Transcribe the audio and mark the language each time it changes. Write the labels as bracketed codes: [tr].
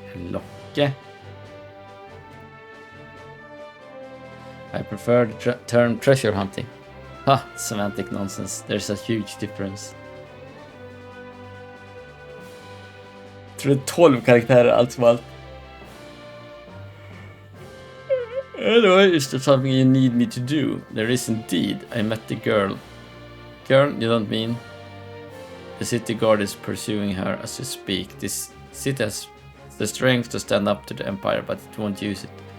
[en] Locke. I prefer the term treasure hunting. Ha, semantic nonsense. There's a huge difference. [sv] Jag tror det är 12 karaktärer allt som allt. [en] Anyway, is there something you need me to do? There is indeed. I met the girl. Girl, you don't mean? The city guard is pursuing her as we speak. This city has the strength to stand up to the Empire, but it won't use it.